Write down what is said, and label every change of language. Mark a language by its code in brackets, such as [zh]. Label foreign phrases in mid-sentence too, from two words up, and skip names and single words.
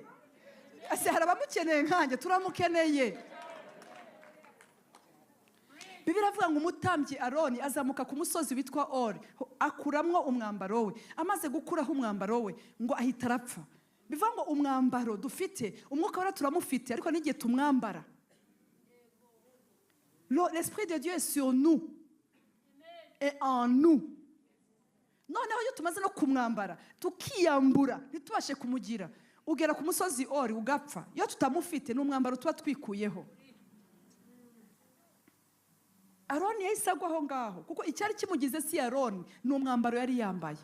[rw] Ase harabamukeneye nkanje turamukeneye. Bibiri avuga ngo umutambyi Aroni azamuka ku musozi witwa Ori akuramwo umwambaro we. Amaze gukuraho umwambaro we ngo ahita arapfa. Bivuga ngo umwambaro dufite umwuka wera turamufite ariko n'igihe tumwambara. [fr] L'esprit de Dieu est sur nous et en nous. [rw] Noneho iyo tumaze no kumwambara tukiyambura ntitubashe kumugira ugera ku musozi Ori ugapfa. Iyo tutamufite n'umwambaro tuba twikuyeho. Aroni yahise agwaho ngaho kuko icyari kimugize si Aroni n'umwambaro yari yambaye.